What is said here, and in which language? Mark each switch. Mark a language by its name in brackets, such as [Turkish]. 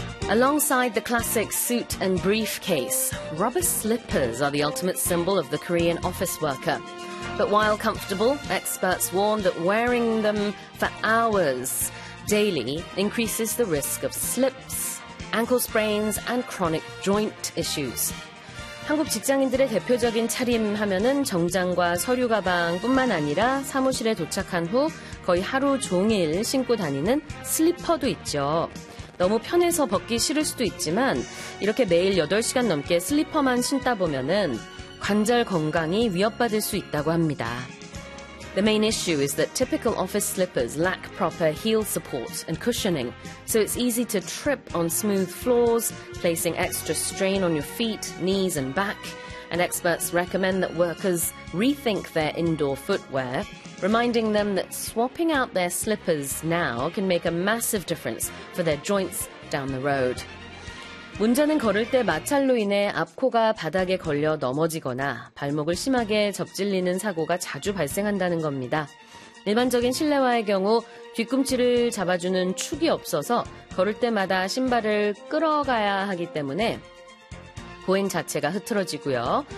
[English] Alongside the classic suit and briefcase, rubber slippers are the ultimate symbol of the Korean office worker. But while comfortable, experts warn that wearing them for hours daily increases the risk of slips, ankle sprains, and chronic joint issues. [Korean] 한국 직장인들의 대표적인 차림 하면은 정장과 서류 가방뿐만 아니라 사무실에 도착한 후 거의 하루 종일 신고 다니는 슬리퍼도 있죠. 너무 편해서 벗기 싫을 수도 있지만 이렇게 매일 8시간 넘게 슬리퍼만 신다 보면은 관절 건강이 위협받을 수 있다고 합니다. [English] The main issue is that typical office slippers lack proper heel support and cushioning, so it's easy to trip on smooth floors, placing extra strain on your feet, knees and back. And experts recommend that workers rethink their indoor footwear, reminding them that swapping out their slippers now can make a massive difference for their joints down the road. [Korean] 문제는 걸을 때 마찰로 인해 앞코가 바닥에 걸려 넘어지거나 발목을 심하게 접질리는 사고가 자주 발생한다는 겁니다. 일반적인 실내화의 경우 뒤꿈치를 잡아주는 축이 없어서 걸을 때마다 신발을 끌어가야 하기 때문에 보행 자체가 흐트러지고요.